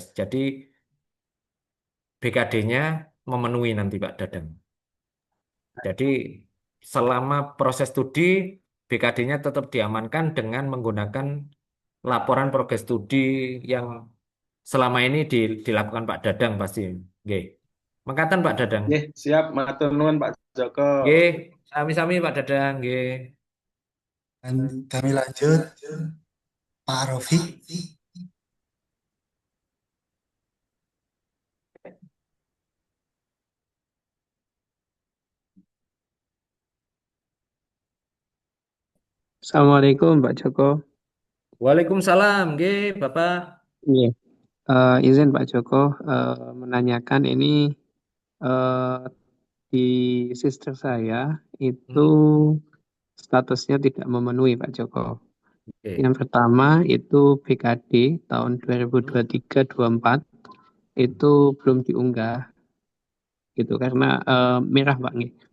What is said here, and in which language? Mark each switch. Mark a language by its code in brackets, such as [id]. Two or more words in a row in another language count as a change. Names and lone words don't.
[id] Jadi BKD-nya memenuhi nanti Pak Dadang. Jadi selama proses studi BKD-nya tetap diamankan dengan menggunakan laporan progres studi yang selama ini dilakukan Pak Dadang pasti. [jv] Nggih. Mangkatan Pak Dadang. Nggih, siap, matur nuwun Pak Joko. Nggih, sami-sami Pak Dadang, nggih. [id] Dan kami lanjut, Pak Rofi. Assalamualaikum Pak Joko. Waalaikumsalam, nggih, Bapak. Iya. Izin Pak Joko menanyakan ini di sister saya itu statusnya tidak memenuhi Pak Joko. Oke. Yang pertama itu BKD tahun 2023-24 itu belum diunggah gitu karena merah Pak nih.